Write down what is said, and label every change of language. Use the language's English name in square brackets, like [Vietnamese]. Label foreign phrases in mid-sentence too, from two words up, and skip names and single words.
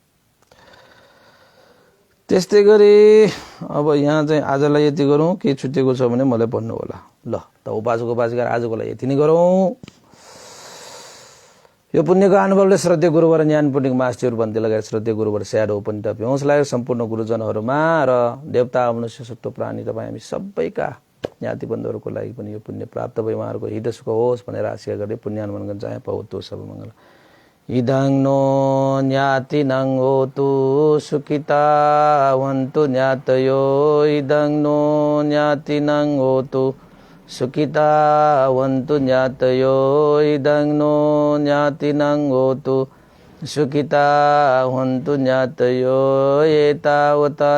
[Nepali] त्यस्तै गरी अब यहाँ चाहिँ आजलाई यति गरौँ के छुटेको छ भने मलाई भन्नु होला ल त उपासक उपासिका आजको लागि यति नै गरौँ यो पुण्यको अनुभवले श्रद्धेय गुरुवर ज्ञान पुण्यको मास्टर बन्ती लगायत श्रद्धेय गुरुवर स्याडो उपनिता प्योसलाई सम्पूर्ण गुरुजनहरुमा र देवता मनुष्य सत्व प्राणी तपाई हामी सबैका ज्ञाति बन्धुहरुको लागि पनि यो पुण्य प्राप्त भई उहाँहरुको हित सुख होस् भनेर आशा गर्दै पुण्यानुमोदन गर्न चाहे [Pali] पवतो सब मंगल इदं नो ज्ञातिनं होतु सुखिता वन्तु ज्ञातयो इदं नो ज्ञातिनं होतु सुखिता वन्तु ज्ञातयो इदं नो ज्ञातिनं होतु सुखिता वन्तु ज्ञातयो एतावता